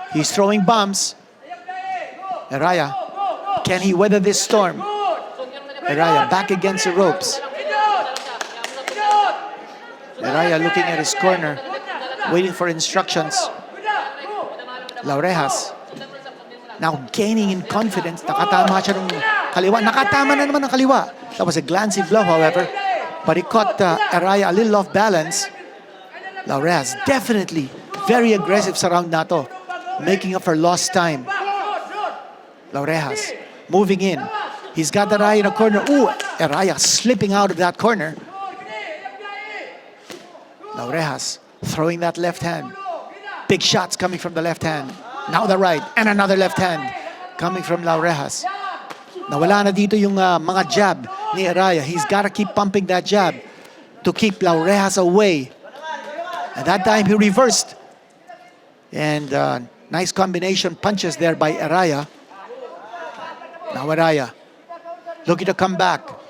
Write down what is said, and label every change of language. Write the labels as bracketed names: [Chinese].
[English] He's throwing bombs. Eraya, can he weather this storm? Eraya back against the ropes. Eraya looking at his corner, waiting for instructions. Laurejas now gaining in confidence. [Filipino] Nakatama siya ng kaliwa. Nakatama na naman ng kaliwa. [English] That was a glancing blow, however. But he caught Eraya a little off balance. Laurejas definitely very aggressive [Filipino] sa round na to, [English] making up for lost time. Laurejas moving in. He's got Eraya in a corner. Ooh, Eraya slipping out of that corner. Laurejas throwing that left hand. Big shots coming from the left hand. Now the right and another left hand coming from Laurejas. [Filipino] Nawala na dito yung mga jab ni Eraya. [English] He's got to keep pumping that jab to keep Laurejas away. At that time, he reversed. And nice combination punches there by Eraya. Now Eraya looking to come back.